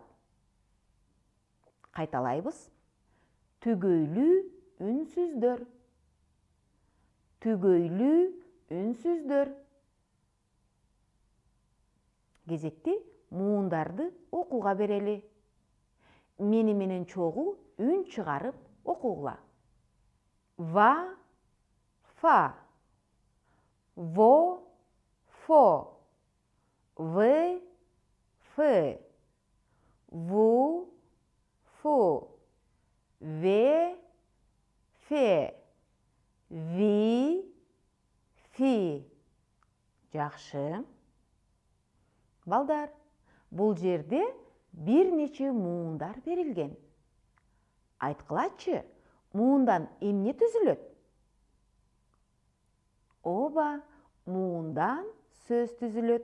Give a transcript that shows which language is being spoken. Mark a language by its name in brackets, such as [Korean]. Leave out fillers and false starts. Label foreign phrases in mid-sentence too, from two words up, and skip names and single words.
[Kyrgyz] Кайталайбыз. Түгөйлүү үнсүздөр. Түгөйлүү үнсүздөр. Кезекти муундарды окууга берели. Мени менен чогуу үн чыгарып окугула. Va, fa. Vo, fo. V, f. Vu, fu. Ve, fe. Vi, fi. Жакшы. Балдар, бул жерде бир нече муундар берилген. Айткылачы, муундан эмне түзүлөт? Ооба, муундан сөз түзүлөт.